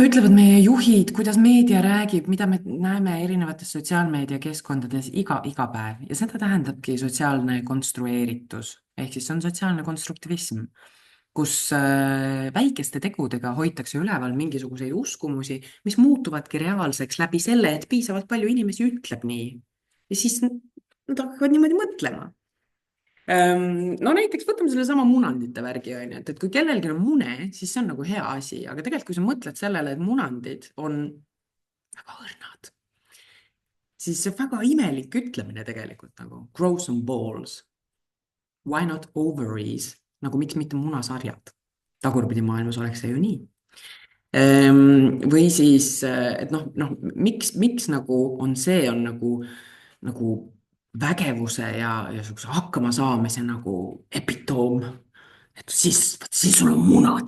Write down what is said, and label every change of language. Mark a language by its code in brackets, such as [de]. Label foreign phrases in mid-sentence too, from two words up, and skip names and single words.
[et] ütlevad meie juhid, kuidas meedia räägib, mida me näeme erinevates sotsiaalmeediakeskkondades iga päev ja seda tähendabki sotsiaalne konstrueeritus ehk siis see on sotsiaalne konstruktivism, kus väikeste tegudega hoitakse üleval mingisuguseid uskumusi, mis muutuvadki reaalseks läbi selle, et piisavalt palju inimesi ütleb nii ja siis nad hakkavad niimoodi mõtlema. No näiteks võtame sellesama munandite värgi, on ju, et kui kellelgi on mune, siis see on nagu hea asi, aga tegelikult, kui sa mõtled sellele, et munandid on väga õrnad, siis see väga imelik ütlemine tegelikult nagu [en] grow some balls, why not ovaries, [et] nagu miks mitte munasarjad. Tagurpidi maailmas oleks see ju nii. Või siis, et miks nagu on nagu vägevuse ja hakkama saamise nagu epitoom, et siis sul on munad.